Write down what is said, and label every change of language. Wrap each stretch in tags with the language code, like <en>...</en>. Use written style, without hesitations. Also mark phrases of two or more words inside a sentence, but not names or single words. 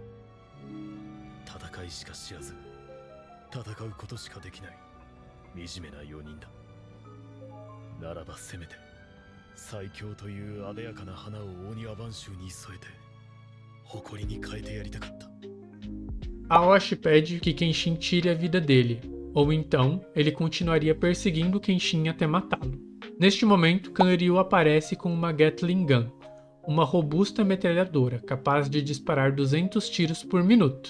<ja>戦いしか知らず、戦うことしかできない惨めな4人だ。ならばせめて最強という艶やかな花を鬼ワ番衆に添えて誇りに変えてやりたかった。</ja> <pt>Aoshi pede que Kenshin tire a vida dele, ou então ele continuaria perseguindo Kenshin até matá-lo. Neste momento, Kanryu aparece com uma Gatling Gun, uma robusta metralhadora capaz de disparar 200 tiros por minuto.</pt>